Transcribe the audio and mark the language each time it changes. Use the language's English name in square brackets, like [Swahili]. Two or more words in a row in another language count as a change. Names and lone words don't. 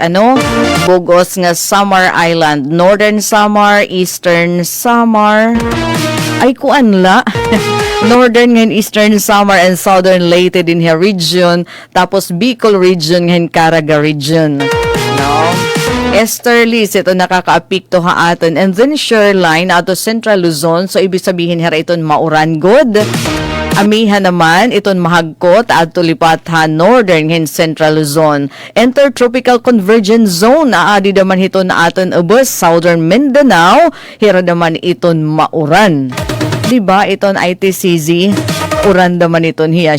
[Waray] Bugos nga Samar Island, Northern Samar, Eastern Samar. Ay kuanla. Northern and Eastern Samar and Southern Leyte din here region. Tapos Bicol region and Caraga region. No? Esterlies, ito nakaka-apikto ha aton. And then Shoreline, ato Central Luzon. So, [Filipino] ibig sabihin [Waray] hira iton mauran good. Amiha naman, iton mahagkot at tulipat ha Northern and Central Luzon. Intertropical Convergence Zone, aadi naman iton aton ubos Southern Mindanao. Hira naman iton mauran. Diba, iton ITCZ, uran naman iton hiya.